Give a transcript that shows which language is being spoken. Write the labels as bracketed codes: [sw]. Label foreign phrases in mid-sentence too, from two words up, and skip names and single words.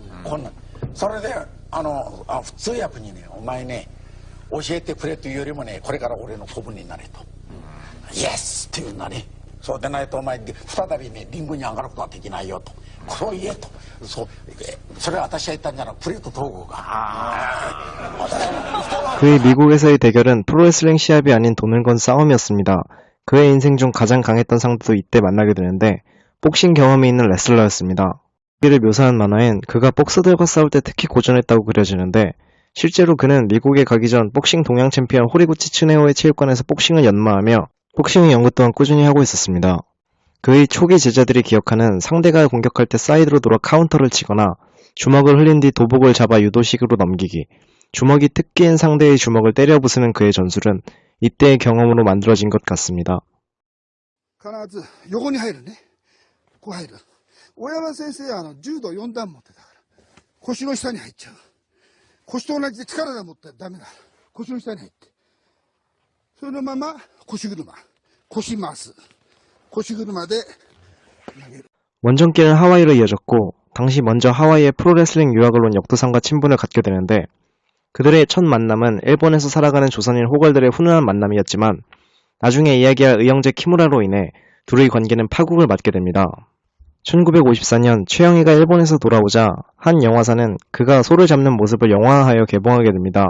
[ja] こんなそれで普通訳にね「お前ね教えてくれ」というよりもね「これから俺の子分になれ」と「イエス!」っていうんだね。そうでないとお前再びねリングに上がることはできないよと。そう言えと。それは私が言ったんじゃなくプレート統合が。 [ko] 그의 미국에서의 대결은 프로레슬링 시합이 아닌 돈을 건 싸움이었습니다. 그의 인생 중 가장 강했던 상대도 이때 만나게 되는데 복싱 경험이 있는 레슬러였습니다. 이를 묘사한 만화엔 그가 복서들과 싸울 때 특히 고전했다고 그려지는데 실제로 그는 미국에 가기 전 복싱 동양 챔피언 호리구치 츠네오의 체육관에서 복싱을 연마하며 복싱의 연구 또한 꾸준히 하고 있었습니다. 그의 초기 제자들이 기억하는 상대가 공격할 때 사이드로 돌아 카운터를 치거나 주먹을 흘린 뒤 도복을 잡아 유도식으로 넘기기, 주먹이 특기인 상대의 주먹을 때려 부수는 그의 전술은 이때의 경험으로 만들어진 것 같습니다. [ja] 必ず横に入るね。こう入る。大山先生は柔道4段持ってたから。腰の下に入っちゃう。腰と同じで力が持ったらダメだ。腰の下に入って。そのまま腰車。腰回す。腰車で投げる。 [ko] 원정길은 하와이로 이어졌고 당시 먼저 하와이의 프로레슬링 유학을 온 역도상과 친분을 갖게 되는데 그들의 첫 만남은 일본에서 살아가는 조선인 호걸들의 훈훈한 만남이었지만 나중에 이야기할 의형제 키무라로 인해 둘의 관계는 파국을 맞게 됩니다. 1954년 최영희가 일본에서 돌아오자 한 영화사는 그가 소를 잡는 모습을 영화화하여 개봉하게 됩니다.